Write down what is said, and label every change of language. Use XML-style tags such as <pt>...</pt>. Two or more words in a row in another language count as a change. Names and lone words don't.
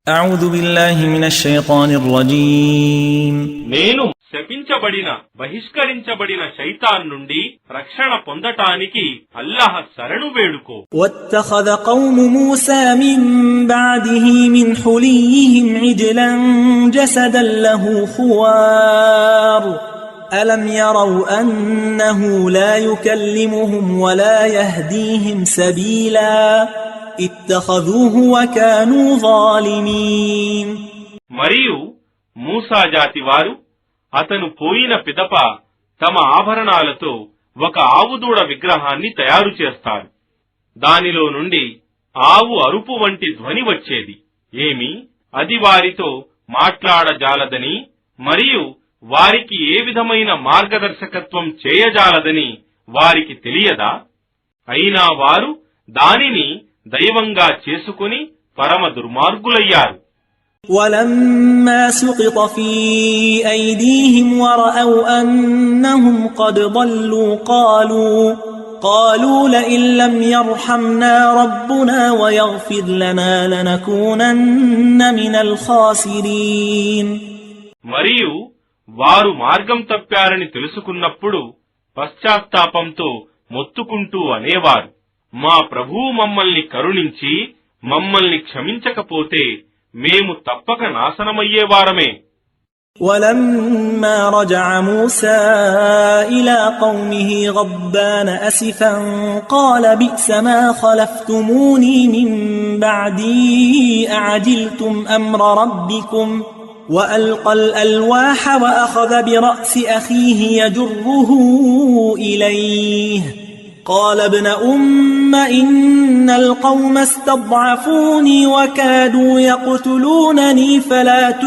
<ar>أعوذ بالله من الشيطان الرجيم</ar> <te>నేను శపించబడిన బహిష్కరించబడిన శైతాన్ నుండి రక్షణ పొందటానికి అల్లాహ్ శరణు వేడుకో.</te> <ar>واتخذ قوم موسى من بعده من حليهم عجلا جسدا له خوار ألم يروا أنه لا يكلمهم ولا يهديهم سبيلا اتخذوه وكانوا ظالمين.</ar> <te>మరియు మూసా జాతి వారు అతను పోయిన పిదప తమ ఆభరణాలతో ఒక ఆవుదూడ విగ్రహాన్ని తయారు చేస్తారు. దానిలో నుండి ఆవు అరుపు వంటి ధ్వని వచ్చేది. ఏమి అది వారితో మాట్లాడజాలదని మరియు వారికి ఏ విధమైన మార్గదర్శకత్వం చేయజాలదని వారికి తెలియదా? అయినా వారు దానిని దైవంగా చేసుకుని పరమ దుర్మార్గులయ్యారు.</te> <ar>ولما سقط في أيديهم ورأوا أنهم قد ضلوا قالوا لئن لم يرحمنا ربنا ويغفر لنا لنكونن من الخاسرين.</ar> <te>మరియు వారు మార్గం తప్పారని తెలుసుకున్నప్పుడు పశ్చాత్తాపంతో మొత్తుకుంటూ అనేవారు, మా ప్రభువు మమ్మల్ని కరుణించి మమ్మల్ని క్షమించకపోతే మేము తప్పక నాశనమయ్యేవారమే.</te> <ar>ولما رجع موسى إلى قومه غضبان أسفا قال بئس ما خلفتموني من بعدي أعجلتم أمر ربكم وألقى الألواح وأخذ برأس أخيه يجره إليه قال ابن أم إن القوم استضعفوني وكادوا يقتلونني فلا</ar>